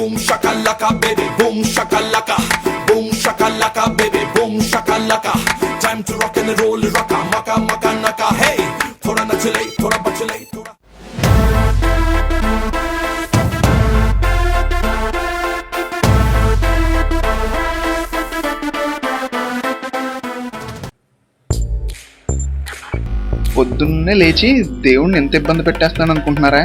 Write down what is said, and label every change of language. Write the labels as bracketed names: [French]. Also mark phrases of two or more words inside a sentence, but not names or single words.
[English] shakalaka baby boom shakalaka boom shakalaka baby boom shakalaka time to rock and roll rocka maka maka naka hey [Hindi] थोड़ा नचले थोड़ा बचले थोड़ा [Telugu] పొద్దున్నే లేచి దేవుణ్ణి ఎంత ఇబ్బంది పెట్టేస్తాను అనుకుంటున్నారా?